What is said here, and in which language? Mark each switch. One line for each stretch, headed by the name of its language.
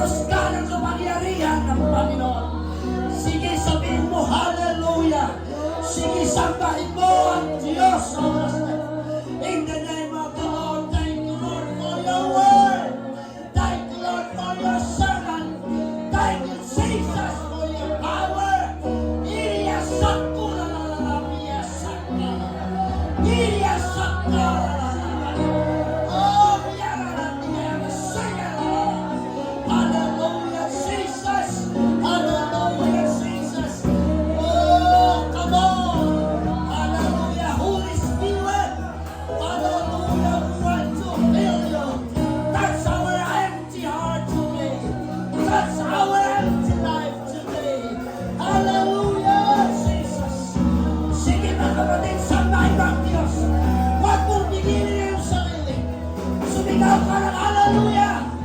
Filipino: ka ng kapangyarihan ng Panginoon. Sige, sabihin mo, hallelujah. Sige, sambahin mo ang Diyos sa oras na ito.
English: In the name of the Lord, thank you, Lord, for your word. Thank you, Lord, for your servant. Thank you, Jesus, for your power. Iriya sakura la la la, miya sakura. Iriya sakura la la la. Oh, miya la la, miya la sakura. Hallelujah, Jesus. Hallelujah, Jesus. Oh, come on. Hallelujah, Holy Spirit. Hallelujah, we want to feel you. That's our empty heart today. That's our empty life today. Hallelujah, Jesus.
Filipino: Sige mga kapatid, sambahin mo ang Diyos. Huwag mong pigilin yung sarili. Sumigaw ka ng hallelujah.